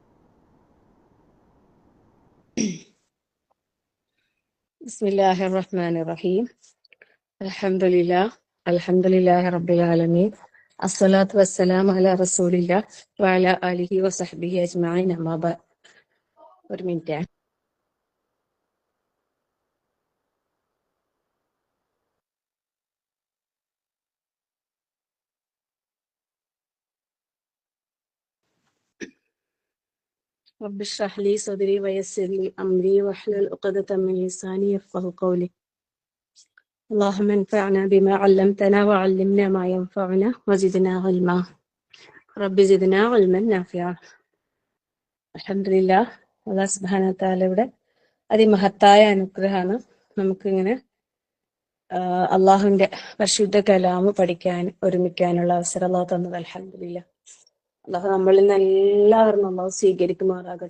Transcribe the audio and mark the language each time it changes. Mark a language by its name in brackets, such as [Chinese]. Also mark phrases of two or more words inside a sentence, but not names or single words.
[Arabic] بسم الله الرحمن الرحيم. الحمد لله رب العالمين. الصلاة والسلام على رسول الله وعلى آله وصحبه أجمعين. أما بعد. [Malayalam] ഒരു മിനിറ്റ്. [Arabic] رب اشرح لي صدري ويسر لي أمري واحلل عقدة من لساني يفقهوا قولي. اللهم انفعنا بما علمتنا وعلمنا ما ينفعنا وزدنا علما. رب زدنا علما نافعا. الحمد لله. الله سبحانه وتعالى [Malayalam] അതിമഹത്തായ അനുഗ്രഹമാണ് നമുക്കിങ്ങനെ അള്ളാഹുവിന്റെ പരിശുദ്ധ കലാമ് പഠിക്കാൻ ഒരുമിക്കാനുള്ള അവസരം അള്ളാഹു തന്നത്. [Arabic] الحمد لله. [Malayalam] അള്ളാഹു നമ്മളിൽ നിന്ന് എല്ലാവരും അള്ളാഹു സ്വീകരിക്കുമാറാകട്ടെ.